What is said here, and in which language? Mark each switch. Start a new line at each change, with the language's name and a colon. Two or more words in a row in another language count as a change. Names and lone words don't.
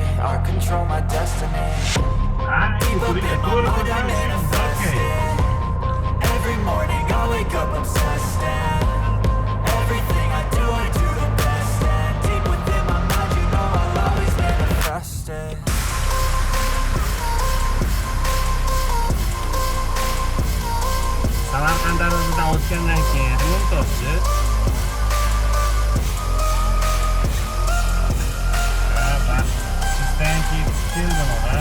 English: I control my destiny. Deep up in my mind I manifest it. Every morning I wake up obsessed and everything I do the best. And deep within my mind you know I'll always manifest it.
Uzbek: Samarqand darvozasidan o'tgandan keyin remont topchi. Bak, sizdan keyin keldim ora.